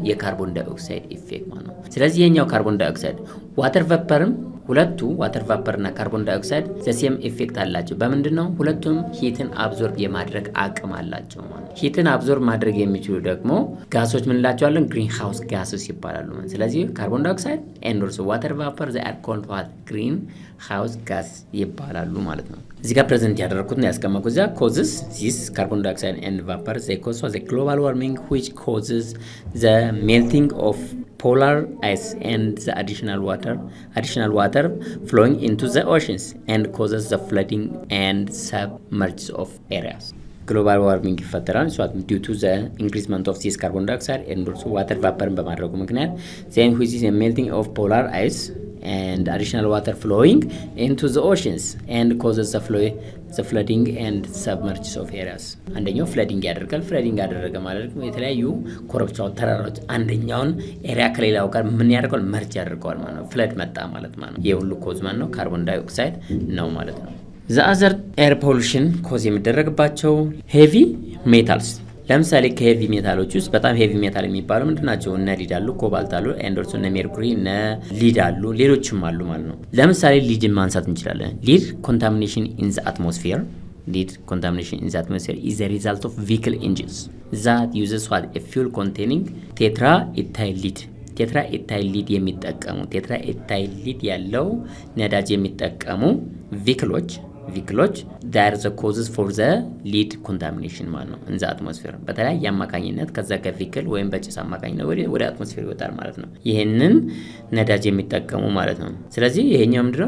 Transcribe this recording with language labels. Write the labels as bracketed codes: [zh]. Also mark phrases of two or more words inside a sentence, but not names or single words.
[en] carbon dioxide effect [am] ማለት ነው። ስለዚህ የኛው [en] carbon dioxide water vapor [am] ሁለቱ [en] water vapor [am] እና [en] carbon dioxide the same effect [am] አላቸው። በምንድነው? ሁለቱም [en] heat absorb [am] የማድረግ አቅም አላቸው ማለት። [en] heat absorb [am] ማድረግ የሚችሉ ደግሞ ጋሶች ምን እንላቸዋለን? [en] greenhouse gases [am] ይባላሉ ማለት። ስለዚህ [en] carbon dioxide and also water vapor they are called what greenhouse gas [am] ይባላሉ ማለት ነው። እዚህ ጋር ፕሬዘንት ያደረኩት ነው ያስቀመጥኩት። እዛ [en] causes this carbon dioxide and vapor they cause the global warming which causes the melting of polar ice and the additional water flowing into the oceans and causes the flooding and submerge of areas global warming ይፈጠራል due to the increasement of this carbon dioxide and also water vapor [am] በማድረጉ ምክንያት [en] then which is a melting of polar ice and additional water flowing into the oceans and causes the flooding and submerge of areas [am] አንደኛው flooding ያደርጋል። flooding ያደረገ ማለት ነው የተለያዩ ኮረብታዎች፣ ተራራዎች አንደኛውን ኤሪያ ከሌላው ጋር ምን ያደርጋል? መርጅ ያደርጋል ማለት ነው። ፍለድ መጣ ማለት ነው። የሁሉ ኮዝ ማን ነው? ካርቦን ዳይኦክሳይድ ነው ማለት ነው። [en] the other air pollution cause [am] የሚደረግባቸው [en] heavy metals። [am] ለምሳሌ ከሄቪ ሜታሎች ውስጥ በጣም [en] heavy metal [am] የሚባሉ ምንድናቸው? እነ ሊድ አሉ፣ ኮባልት አሉ፣ ኤንዶርሶ እነ ሜርኩሪ እነ ሊድ አሉ፣ ሌሎችም አሉ ማለት ነው። ለምሳሌ ሊድን ማንሳት እንችላለን። [en] lead contamination in the atmosphere Lead contamination in the atmosphere is a result of vehicle engines that uses what a fuel containing tetraethyl lead [am] ቴትራኤታይሊድ የሚጠቀሙ ቴትራኤታይሊድ ያለው ነዳጅ የሚጠቀሙ ቪክሎች [en] that's the causes for the lead contamination [am] ማለት ነው። [en] in the atmosphere [am] በተለያየ አማካኝነት ከዛ ከቪክል ወይም በጭስ አማካኝነት ወደ አትሞስፌር ይወጣል ማለት ነው። ይሄንን ነዳጅ የሚጠቀሙ ማለት ነው። ስለዚህ ይሄኛው ምንድነው?